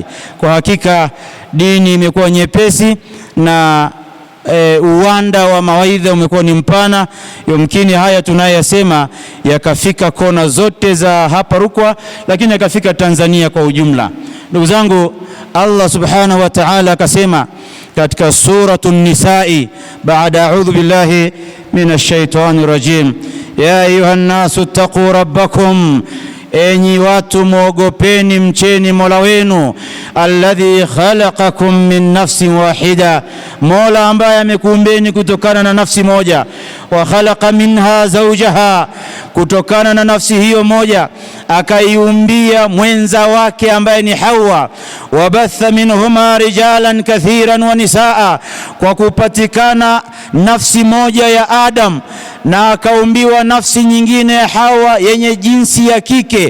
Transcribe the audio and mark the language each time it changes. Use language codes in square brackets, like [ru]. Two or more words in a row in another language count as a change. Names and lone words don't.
[sw] Kwa hakika dini imekuwa nyepesi na uwanda wa mawaidha umekuwa ni mpana. Yumkini haya tunayosema yakafika kona zote za hapa Rukwa, lakini yakafika Tanzania kwa ujumla. Ndugu zangu, [ar] الله سبحانه وتعالى [sw] akasema katika [ar] سورة النساء, [sw] baada [ar] أعوذ بالله من الشيطان الرجيم, يا أيها الناس اتقوا ربكم, [sw] enyi watu muogopeni mcheni Mola wenu, [ar] الذي خلقكم من نفس واحدة, Mola [sw] ambaye amekuumbeni kutokana na nafsi moja, [ar] وخلق منها زوجها, [sw] kutokana na nafsi hiyo moja akaiumbia mwenza wake ambaye ni Hawa, [ar] وبث منهما رجالا كثيرا ونساء, [sw] kwa kupatikana nafsi moja ya Adam na akaumbiwa nafsi nyingine ya Hawa yenye jinsi ya kike.